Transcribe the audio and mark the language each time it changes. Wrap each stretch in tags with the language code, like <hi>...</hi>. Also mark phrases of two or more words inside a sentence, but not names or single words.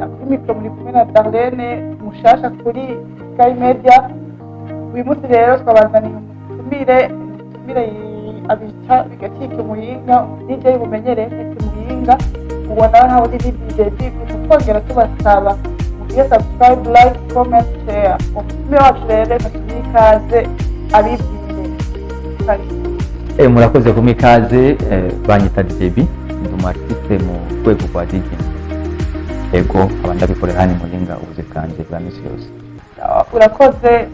<rn>Kuri mikoro muri kumwe na Darlene mushasha kuri Sky Media. Uyu munsi rero twabazaniye umutumire abita bigatike Muyinga, DJ bumenyereye mwese Muyinga, ubona ntaho ndi DJ twongera tubasaba mugire subscribe,</rn> <en>like, comment, share.</en> <rn>Umutumire wacu rero atumiye ikaze abibwire. Murakoze kumwe ikaze, banyita DJB, ndi umartiste mu rwego rwa DJ. Ego abandi abikorera hano Muyinga ubuzi bwanje bwa misi yose. Urakoze.</rn>